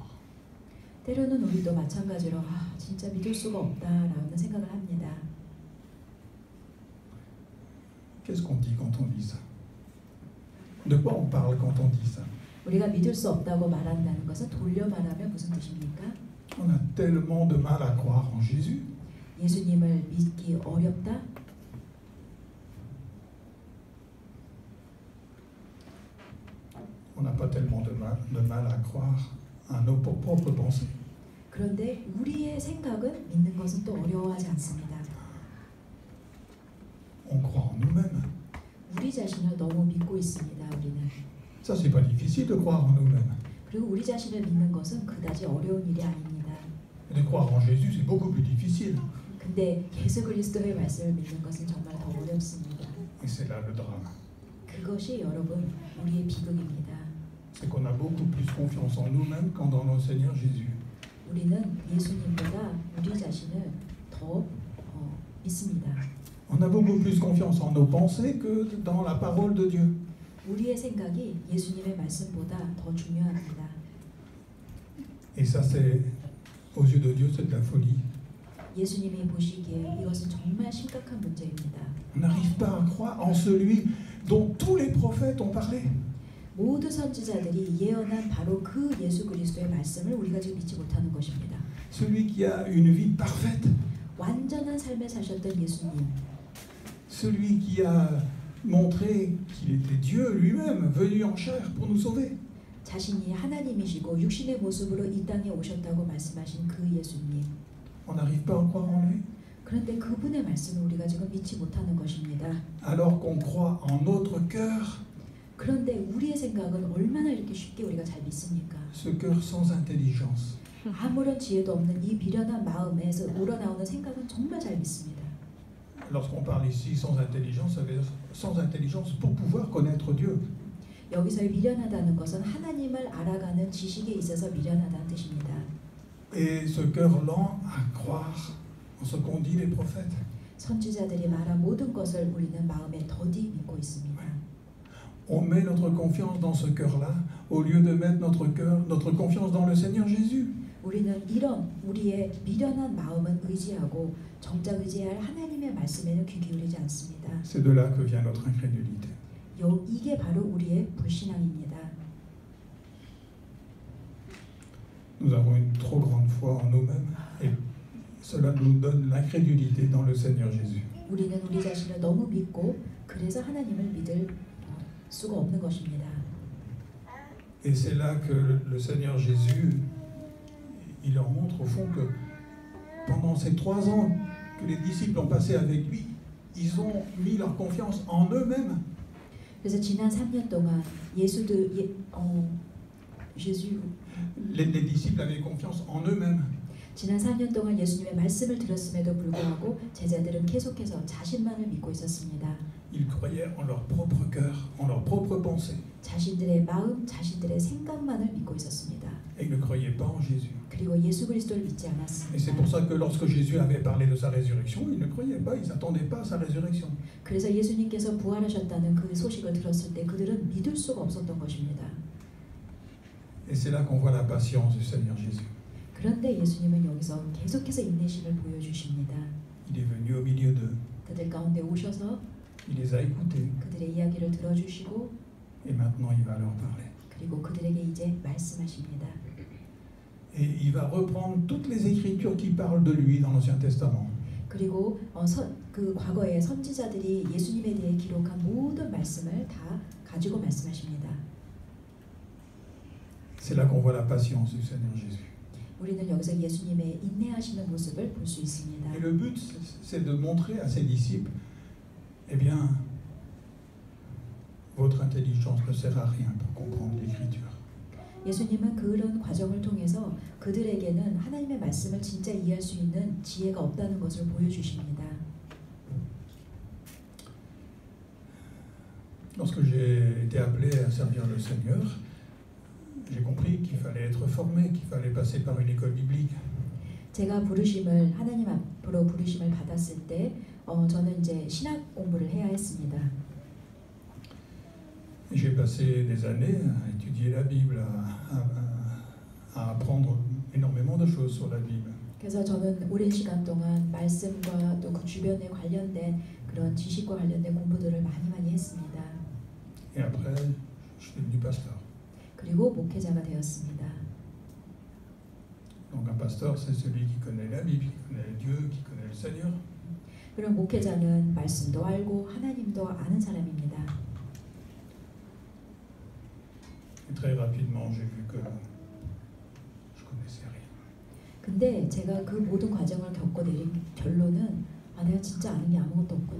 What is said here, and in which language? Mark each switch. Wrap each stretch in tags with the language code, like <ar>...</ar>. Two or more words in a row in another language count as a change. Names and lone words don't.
<ko>때로는 우리도 마찬가지로 진짜 믿을 수가 없다라는 생각을 합니다.</ko> <fr>Qu'est-ce qu'on dit quand on dit ça? De quoi on parle quand on dit ça?</fr> <ko>우리가 믿을 수 없다고 말한다는 것은 돌려 말하면 무슨 뜻입니까?</ko> <fr>On a tellement de mal à croire en Jésus.</fr> <ko>예수님을 믿기 어렵다?</ko> <fr>On n'a pas tellement de mal à croire à nos propres pensées.</fr> <ko>그런데 우리의 생각은 믿는 것은 또 어려워하지 않습니다.</ko> <fr>On croit en nous-mêmes.</fr> <ko>우리 자신을 너무 믿고 있습니다. 우리는.</ko> <fr>Ça, c'est pas difficile de croire en nous-mêmes.</fr> <ko>그리고 우리 자신을 믿는 것은 그다지 어려운 일이 아닙니다.</ko> <fr>De croire en Jésus, c'est beaucoup plus difficile.</fr> <ko>근데 예수 그리스도의 말씀을 믿는 것은 정말 더 어렵습니다.</ko> <fr>Et c'est là le drame.</fr> <ko>그것이 여러분 우리의 비극입니다.</ko> <fr>C'est qu'on a beaucoup plus confiance en nous-mêmes qu'en dans notre Seigneur Jésus.</fr> <ko>우리는 예수님보다 우리 자신을 더 믿습니다.</ko> <fr>On a beaucoup plus confiance en nos pensées que dans la parole de Dieu.</fr> <ko>우리의 생각이 예수님의 말씀보다 더 중요합니다.</ko> <fr>Et ça, c'est, aux yeux de Dieu, c'est de la folie.</fr> <ko>예수님이 보시기에 이것은 정말 심각한 문제입니다.</ko> <fr>On n'arrive pas à croire en celui dont tous les prophètes ont parlé.</fr> <ko>모두 선지자들이 예언한 바로 그 예수 그리스도의 말씀을 우리가 지금 믿지 못하는 것입니다.</ko> <fr>Celui qui a une vie parfaite.</fr> <ko>완전한 삶을 사셨던 예수님,</ko> <fr>celui qui a montré qu'il était Dieu lui-même, venu en chair pour nous sauver.</fr> <ko>자신이 하나님이시고 육신의 모습으로 이 땅에 오셨다고 말씀하신 그 예수님.</ko> <fr>On n'arrive pas à croire en lui.</fr> <ko>그런데 그분의 말씀을 우리가 지금 믿지 못하는 것입니다.</ko> <fr>Alors qu'on croit en notre cœur,</fr> <ko>그런데 우리의 생각은 얼마나 이렇게 쉽게 우리가 잘 믿습니까?</ko> <fr>ce cœur sans intelligence.</fr> <ko>아무런 지혜도 없는 이 미련한 마음에서 우러나오는 생각은 정말 잘 믿습니다.</ko> <fr>Lorsqu'on parle ici sans intelligence, ça veut dire sans intelligence pour pouvoir connaître Dieu.</fr> <ko>여기서의 미련하다는 것은 하나님을 알아가는 지식에 있어서 미련하다는 뜻입니다.</ko> <fr>Et ce cœur lent à croire en ce qu'ont dit les prophètes.</fr> <ko>선지자들이 말한 모든 것을 우리는 마음에 더디 믿고 있습니다.</ko> <fr>On met notre confiance dans ce cœur-là au lieu de mettre notre confiance dans le Seigneur Jésus.</fr> <ko>우리는 이런 우리의 미련한 마음은 의지하고 정작 의지할 하나님의 말씀에는 귀 기울이지 않습니다.</ko> <fr>C'est de là que vient notre incrédulité.</fr> <ko>이게 바로 우리의 불신앙입니다.</ko> <fr>Nous avons une trop grande foi en nous-mêmes et cela nous donne l'incrédulité dans le Seigneur Jésus.</fr> <ko>우리는 우리 자신을 너무 믿고 그래서 하나님을 믿을 수가 없는 것입니다.</ko> <fr>Et c'est là que le Seigneur Jésus, il leur montre au fond que pendant ces 3 ans que les disciples ont passé avec lui, ils ont mis leur confiance en eux-mêmes.</fr> <ko>그래서 지난 3년 동안 예수</ko> <fr>Les disciples avaient confiance en eux-mêmes.</fr> <ko>지난 4년 동안 예수님의 말씀을 들었음에도 불구하고 제자들은 계속해서 자신만을 믿고 있었습니다.</ko> <fr>Ils croyaient en leur propre cœur, en leur propre pensée.</fr> <ko>자신들의 마음, 자신들의 생각만을 믿고 있었습니다.</ko> <fr>Et ils ne croyaient pas en Jésus.</fr> <ko>그리고 예수 그리스도를 믿지</ko> <fr>Et c'est</fr> <ko>않았습니다.</ko> <fr>pour ça que lorsque Jésus avait parlé de sa résurrection, ils ne croyaient pas, ils n'attendaient pas à sa résurrection.</fr> <ko>그래서 예수님께서 부활하셨다는 그 소식을 들었을 때 그들은 믿을 수가 없었던 것입니다.</ko> <fr>Et c'est là qu'on voit la patience du Seigneur Jésus.</fr> <ko>그런데 예수님은 여기서 계속해서 인내심을 보여주십니다.</ko> <fr>Il est venu au milieu d'eux,</fr> <ko>그들 가운데 오셔서</ko> <fr>il les a écoutés,</fr> <ko>그들의 이야기를 들어주시고</ko> <fr>et maintenant il va leur parler.</fr> <ko>그리고 그들에게 이제 말씀하십니다.</ko> <fr>Et il va reprendre toutes les écritures qui parlent de lui dans l'Ancien Testament.</fr> <ko>그리고 그 과거의 선지자들이 예수님에 대해 기록한 모든 말씀을 다 가지고 말씀하십니다.</ko> <fr>C'est là qu'on voit la patience du Seigneur Jésus.</fr> <ko>우리는 여기서 예수님의 인내하시는 모습을 볼 수 있습니다.</ko> <fr>Et le but, c'est de montrer à ses disciples, eh bien, votre intelligence ne sert à rien pour comprendre l'Écriture.</fr> <ko>예수님은 그런 과정을 통해서 그들에게는 하나님의 말씀을 진짜 이해할 수 있는 지혜가 없다는 것을 보여주십니다.</ko> <fr>Lorsque j'ai été appelé à servir le Seigneur, j'ai compris qu'il fallait être formé, qu'il fallait passer par une école biblique.</fr> <ko>제가 하나님 앞으로 부르심을 받았을 때 저는 이제 신학 공부를 해야 했습니다.</ko> <fr>J'ai passé des années à étudier la Bible, à apprendre énormément de choses sur la Bible.</fr> <ko>그래서 저는 오랜 시간 동안 말씀과 또 그 주변에 관련된 그런 지식과 관련된 공부들을 많이 했습니다.</ko> <fr>Et après, je suis devenu pasteur.</fr> <ko>그리고 목회자가 되었습니다.</ko> <fr>Donc un pasteur, c'est celui qui connaît la Bible, qui connaît Dieu, qui connaît le Seigneur.</fr> <ko>그럼 목회자는 말씀도 알고 하나님도 아는 사람입니다.</ko> <fr>Et très rapidement, j'ai vu que je connaissais rien.</fr> <ko>근데 제가 그 모든 과정을 겪고 내린 결론은 내가 진짜 아는 게 아무것도 없구나.</ko>